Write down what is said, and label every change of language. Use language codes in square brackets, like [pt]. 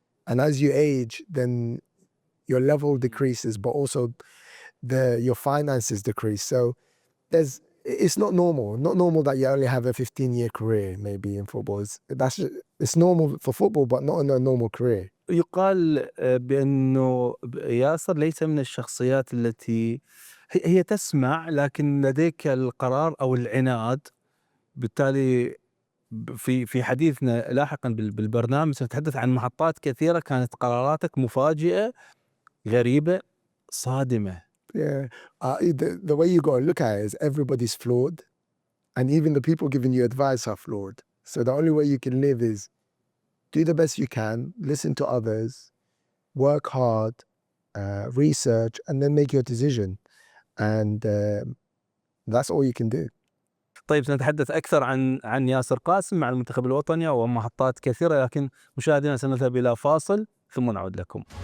[en] And as you age, then your level decreases, but also your finances decrease. So it's not normal that you only have a 15-year career maybe in football. It's normal for football, but not in a normal career. [ar] يقال بأنه ياسر ليس من الشخصيات التي هي تسمع لكن لديك القرار أو العناد. بالتالي في حديثنا لاحقا بالبرنامج سنتحدث عن محطات كثيرة كانت قراراتك مفاجئة، غريبة، صادمة. [en] Yeah, the way you got to look at it is everybody's flawed, and even the people giving you advice are flawed. So the only way you can live is do the best you can, listen to others, work hard, research, and then make your decision. And that's all you can do. [ar] طيب سنتحدث أكثر عن ياسر قاسم مع المنتخب الوطني ومحطات كثيرة، لكن مشاهدينا سنذهب إلى فاصل ثم نعود لكم.